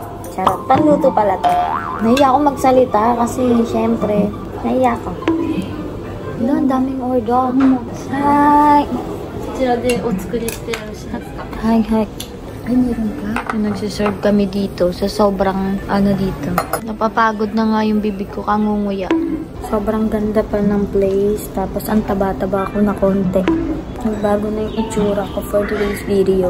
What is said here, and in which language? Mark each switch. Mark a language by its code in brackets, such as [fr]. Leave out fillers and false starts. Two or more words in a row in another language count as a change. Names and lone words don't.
[tl] Sarap. Panluto pala to. Nahiya ako magsalita kasi syempre, nahiya ako. Wala, ang daming order. Hi! [ja] こちらでお作りしてよろしいですか? [tl] Hi, hi. Ay, meron ka? Nagsiserve kami dito sa sobrang ano dito. Napapagod na nga yung bibig ko, kangunguya. Sobrang ganda pa ng place, tapos ang taba-taba ko na konti. Nagbago na yung itsura ko [en] for today's video.